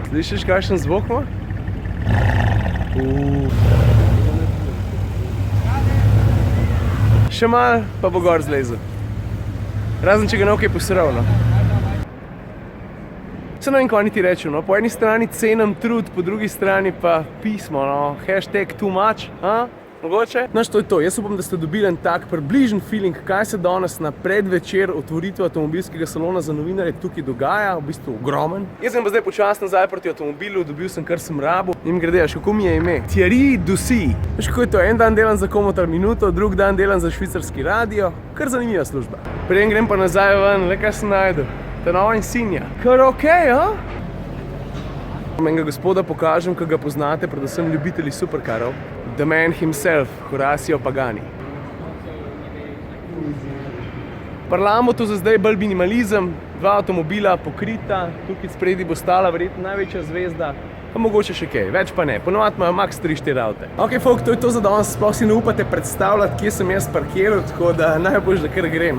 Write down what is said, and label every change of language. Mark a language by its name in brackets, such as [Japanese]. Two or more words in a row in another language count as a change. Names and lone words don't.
[Slovenian] Slišiš, kakšen zvok ima? Še malo, pa bo gor zlezel. Razen, če ga ne okej posral, no. Se ne vem, kaj niti rečem, no. Po eni strani cenim trud, po drugi strani pa pismo, no. [English] Hashtag too much, [Slovenian] mogoče. Znaš, to je to. Jaz upam, da ste dobili en tak približen feeling, kaj se danes na predvečer otvoritve avtomobilskega salona za novinarje tukaj dogaja, v bistvu ogromen. Jaz sem pa zdaj počasno nazaj proti avtomobilu, dobil sem kar sem rabil. In grede, še kako mi je ime? Thierry Dussy. Veš, kako je to? En dan delam za Komotar Minuto, drug dan delam za švicarski radio. Kar zanimiva služba. Preden grem pa nazaj ven, le kaj sem najdel. Ta nova Insignia. Kar okej, a? Enega gospoda pokažem, ki ga poznate, predvsem ljubitelji superkarov. [English] The man himself, Horacio Pagani. [Slovenian] Parlamo to za zdaj bolj minimalizem, 2 avtomobila pokrita, tukaj spredi bo stala verjetno največja zvezda, pa mogoče še kaj, več pa ne, ponovadi imajo max 3-4 avte. Ok, folk, to je to za danes, sploh si ne upate predstavljati, kje sem jaz parkiral, tako da najbolj, da kar grem.